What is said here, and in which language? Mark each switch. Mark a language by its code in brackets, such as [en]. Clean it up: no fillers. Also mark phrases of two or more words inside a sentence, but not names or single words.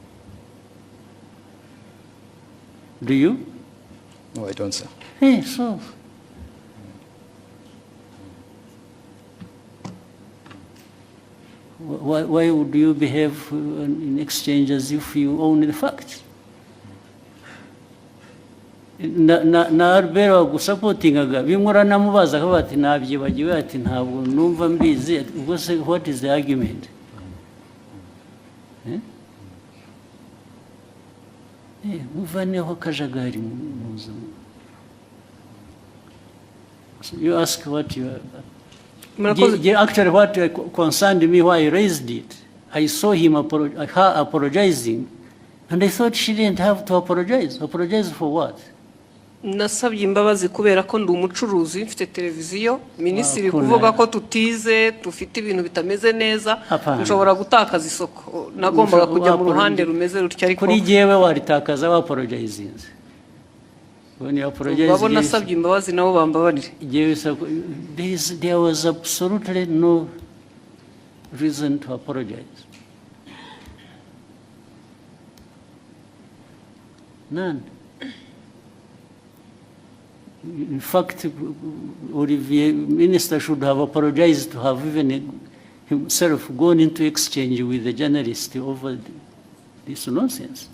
[en] Do you? No, I don't, sir. Hey, so. Why would you behave in exchange as if you own the facts? [rw] Na Albert wagusapotingaga bimura namubaza ko bati nabyibagiwe, ati ntabwo numva mbizi. [en] What is the argument? [rw] Muvaneho kajagari muza. [en] You ask what you actually what concerned me why I raised it. I saw him apologizing, and I thought she didn't have to apologize. Apologize for what? [rw] nasabye imbabazi kubera ko ndi umucuruzi mfite televiziyo minisitiri Wakunda. kuvuga ko tutize dufite ibintu bitameze neza [sw] Hapana. [rw] nshobora gutakaza isoko nagombaga kujya mu ruhande rumeze rutya ariko kuri jewe waritakaza wapologizinze [en] when you apologize [rw] babo nasabye imbabazi nabo bambabarire [en] there was absolutely no reason to apologize. None. In fact, Olivier, Minister should have apologized to have even himself gone into exchange with the journalist over this nonsense.